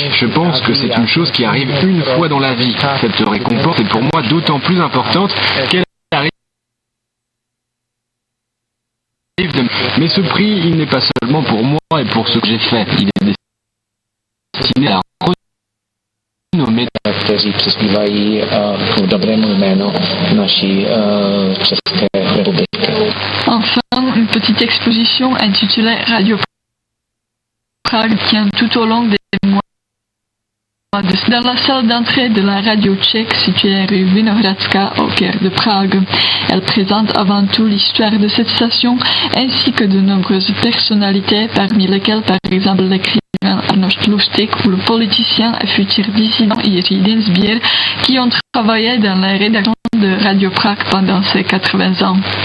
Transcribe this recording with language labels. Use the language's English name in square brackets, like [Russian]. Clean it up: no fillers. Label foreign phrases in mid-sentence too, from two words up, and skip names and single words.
[French] Je pense que c'est une chose qui arrive une fois dans la vie. Cette récompense est pour moi d'autant plus importante qu'elle arrive. Mais ce prix, il n'est pas seulement pour moi et pour ce que j'ai fait. Il est destiné à renommer [Czech] kteří přispívají k dobrému jménu naší České republiky. [French] Enfin, une petite exposition intitulée Radio Prague tient tout au long des mois dans la salle d'entrée de la radio tchèque située rue Vinohradská au cœur de Prague. Elle présente avant tout l'histoire de cette station ainsi que de nombreuses personnalités, parmi lesquelles par exemple l'écrivain Arnošt Lustig ou le politicien et futur dissident Jiří Dienstbier, qui ont travaillé dans la rédaction de Radio Prague pendant ces 80 ans.